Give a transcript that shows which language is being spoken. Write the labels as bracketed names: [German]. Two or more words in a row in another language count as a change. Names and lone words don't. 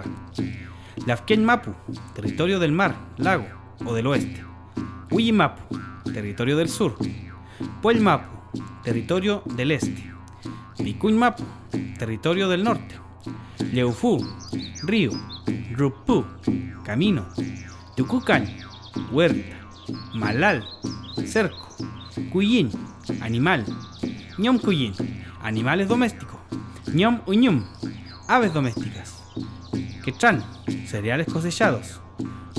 [Mapuche] Lafken Mapu, [Spanish] territorio del mar, lago o del oeste. Huillimapu, territorio del sur. Puelmapu, territorio del este. Vicuñmapu, territorio del norte. Leufú, río. Rupú, camino. Tucucan, huerta. Malal, cerco. Cuyín, animal. [Mapuche] Ñom Cuyín, [Spanish] animales domésticos. [Mapuche] Ñom Uñum, [Spanish] aves domésticas. Quechán, cereales cosechados.